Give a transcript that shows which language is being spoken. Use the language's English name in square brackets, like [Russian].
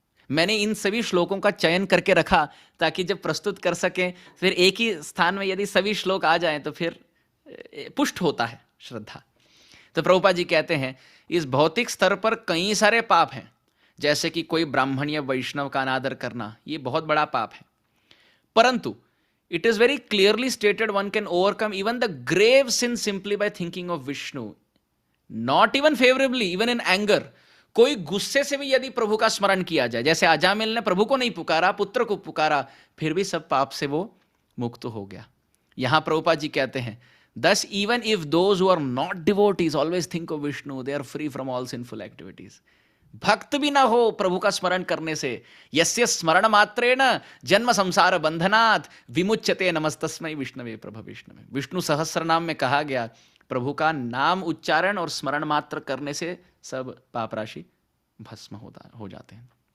[Hindi] मैंने इन सभी श्लोकों का चयन करके रखा ताकि जब प्रस्तुत कर सकें, फिर एक ही स्थान में यदि सभी श्लोक आ जाएं तो फिर पुष्ट होता है श्रद्धा। तो प्रभुपाद जी कहते हैं इस भौतिक स्तर पर कई सारे पाप हैं, जैसे कि कोई ब्राह्मण या वैष्णव का अनादर करना, ये बहुत बड़ा पाप है। परंतु [English] it is very clearly stated one can overcome even the grave sin simply by thinking of Vishnu, not even favorably, even in anger। [Hindi] कोई गुस्से से भी यदि प्रभु का स्मरण किया जाए, जैसे अजामिल ने प्रभु को नहीं पुकारा, पुत्र को पुकारा, फिर भी सब पाप से वो मुक्त हो गया। यहां प्रभुपाद जी कहते हैं [English] thus even if those who are not devotees always think of Vishnu, they are free from all sinful activities। [Hindi] भक्त भी ना हो प्रभु का स्मरण करने से, [Sanskrit] यस्य स्मरण मात्रेण जन्म संसार बंधनात् विमुच्यते नमस्तस्मै विष्णवे प्रभ विष्णवे। [Hindi] विष्णु सहस्र नाम में कहा गया प्रभु का नाम उच्चारण और स्मरण मात्र करने से सब पाप राशि भस्म हो जाते हैं।